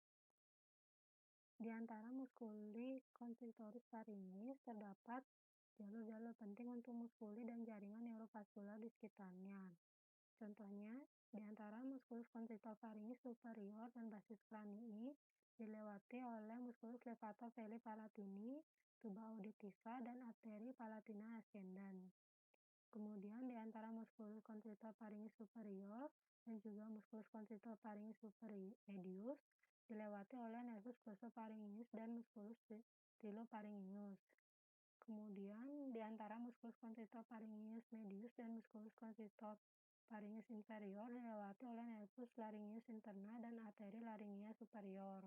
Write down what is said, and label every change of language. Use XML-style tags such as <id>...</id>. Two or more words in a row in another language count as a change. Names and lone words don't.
<id>Di antara</id> <la>muskuli constrictoris pharyngis</la> <id>terdapat jalur-jalur penting untuk muskuli dan jaringan neurovaskular di sekitarnya. Contohnya, di antara</id> <la>muskulus constrictor pharyngis superior</la> <id>dan</id> <la>basis cranii</la> <id>dilewati oleh</id> <la>musculus levator veli palatini, tuba auditiva,</la> <id>dan arteri</id> <la>palatina ascendens.</la> <id>Kemudian di antara</id> <la>musculus constrictor pharyngis superior</la> <id>dan juga</id> <la>musculus constrictor pharyngis medius</la> <id>dilewati oleh</id> <la>nervus glossopharyngeus</la> <id>dan</id> <la>musculus stylopharyngeus.</la> <id>Kemudian di antara</id> <la>musculus constrictor pharyngeus medius</la> <id>dan</id> <la>musculus constrictor pharyngis inferior</la> <id>dilewati oleh</id> <la>nervus laryngeus interna</la> <id>dan arteri</id> <la>laryngea superior.</la>